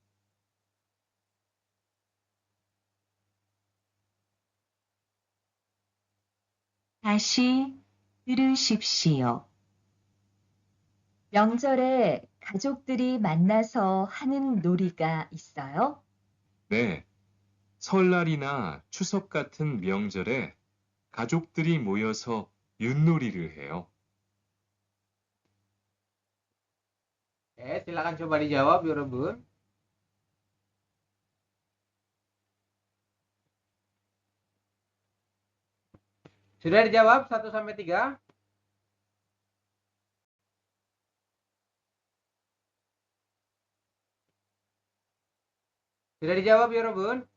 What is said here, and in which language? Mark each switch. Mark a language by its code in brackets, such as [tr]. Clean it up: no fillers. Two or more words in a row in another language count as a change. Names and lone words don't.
[ko] 다시 들으십시오. 명절에 가족들이 만나서 하는 놀이가 있어요? 네. 설날이나 추석 같은 명절에 가족들이 모여서 윷놀이를 해요. [id] Silakan coba dijawab, Yorobun. Sudah dijawab 1 sampai 3? Sudah dijawab, Yorobun?